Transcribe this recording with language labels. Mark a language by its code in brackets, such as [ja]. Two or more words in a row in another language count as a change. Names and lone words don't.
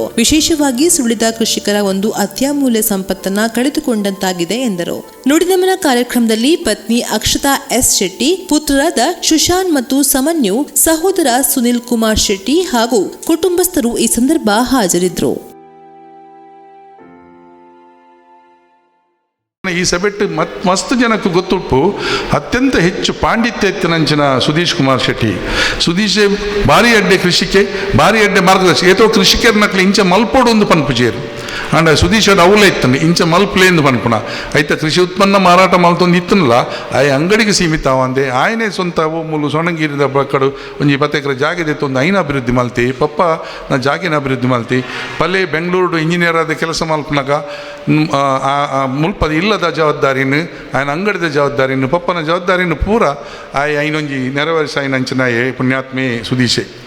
[kn] ವಿಶೇಷವಾಗಿ ಸುಳ್ಯದ ಕೃಷಿಕರ ಒಂದು ಅತ್ಯಮೂಲ್ಯ ಸಂಪತ್ತನ್ನ ಕಳೆದುಕೊಂಡಂತಾಗಿದೆ ಎಂದರು. ನುಡಿನಮನ ಕಾರ್ಯಕ್ರಮದಲ್ಲಿ ಪತ್ನಿ ಅಕ್ಷತಾ ಎಸ್ ಶೆಟ್ಟಿ, ಪುತ್ರರಾದ ಸುಶಾಂತ್ ಮತ್ತು ಸಮನ್ಯು, ಸಹೋದರ ಸುನಿಲ್ ಕುಮಾರ್ ಶೆಟ್ಟಿ ಹಾಗೂ ಕುಟುಂಬಸ್ಥರು ಈ ಸಂದರ್ಭ ಹಾಜರಿದ್ದರು. [tcy] ಈ ಸಭೆಟ್ಟು ಮಸ್ತ್ ಜನಕ್ಕೆ ಗೊತ್ತುಪ್ಪು ಅತ್ಯಂತ ಹೆಚ್ಚು ಪಾಂಡಿತ್ಯ ಎತ್ತಿನಂಚಿನ ಸುದೀಶ್ ಕುಮಾರ್ ಶೆಟ್ಟಿ. ಸುದೀಶ್ ಭಾರಿ ಅಡ್ಡೆ ಕೃಷಿಕೆ ಭಾರಿ ಅಡ್ಡೆ ಮಾರ್ಗದರ್ಶಕ ಏತೋ ಕೃಷಿಕರ್ನಕ್ಲೆ ಇಂಚ ಮಲ್ಪೋಡು ಒಂದು ಪನ್ಪುಜೇರು ಅಂಡ ಸುದೀಶ್ ಅದು ಅವಲೇ ಇತ್ತನು ಇಂಚ ಮಲ್ಪಲೇಂದು ಪನ್ಪುಣ ಐತ ಕೃಷಿ ಉತ್ಪನ್ನ ಮಾರಾಟ ಮಲ್ತೊಂದು ಇತ್ತನಲ್ಲ ಆಯ್ ಅಂಗಡಿಗೆ ಸೀಮಿತ ಅವಂದೆ ಆಯನೇ ಸ್ವಂತ ಮೂಲು ಸೊಣಗಿರಿದ ಬಕ್ಕಡು ಒಂಜಿ 20 ಎಕರೆ ಜಾಗದೆತ್ತು ಒಂದು ಐನ ಅಭಿವೃದ್ಧಿ ಮಲ್ತಿ ಪಪ್ಪ ನಾ ಜಾಗಿನ ಅಭಿವೃದ್ಧಿ ಮಲ್ತಿ ಪಲ್ಲೆ ಬೆಂಗಳೂರು ಇಂಜಿನಿಯರ್ ಆದ ಕೆಲಸ ಮಲ್ಪನಾಗ ಮುಲ್ಪದ ಇಲ್ಲದ ಜವಾಬ್ದಾರಿನ ಆಯ್ನ ಅಂಗಡಿದ ಜವಾಬ್ದಾರಿನ ಪಪ್ಪನ ಜವಾಬ್ದಾರಿನ ಪೂರ ಐನೊಂಜಿ ನೆರವೇರಿಸ ಐನಂಚನಾಯೇ ಪುಣ್ಯಾತ್ಮೆ ಸುದೀಶೆ.